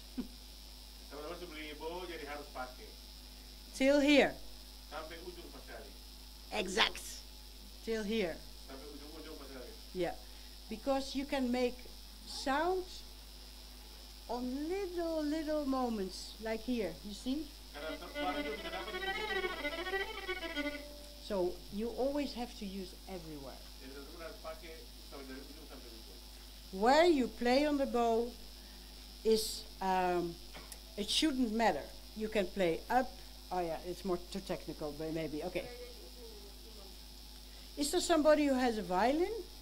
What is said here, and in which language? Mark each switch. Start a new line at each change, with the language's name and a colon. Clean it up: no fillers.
Indonesian: Teman-teman sebeli bow jadi harus pakai
English: Till here.
Indonesian: sampai ujung pas kali,
English: Exact. Till here.
Indonesian: sampai ujung pas kali.
English: Yeah. Because you can make sound on little moments, like here, you see?
Indonesian: Karena suara itu bisa dapat di ujung.
English: So you always have to use everywhere.
Indonesian: Jadi teman-teman harus pakai dari ujung sampai ujung.
English: Where you play on the bow is, it shouldn't matter. You can play up. Oh yeah, it's more too technical, but maybe. Okay. Is there somebody who has a violin?